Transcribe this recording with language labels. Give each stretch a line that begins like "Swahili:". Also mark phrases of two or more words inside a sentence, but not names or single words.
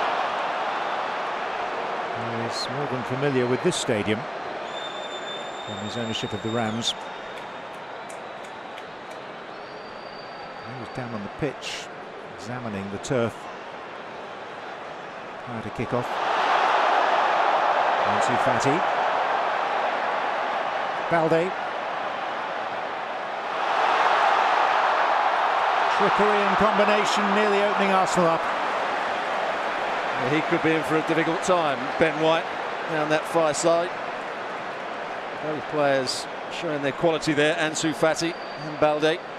English: who is more than familiar with this stadium from his ownership of the Rams. He was down on the pitch, examining the turf prior to kick-off. Ansu Fati. Balde. Trickery and combination nearly opening Arsenal up. He could be in for a difficult time. Ben White down that far side. Both players showing their quality there, Ansu Fati and Balde.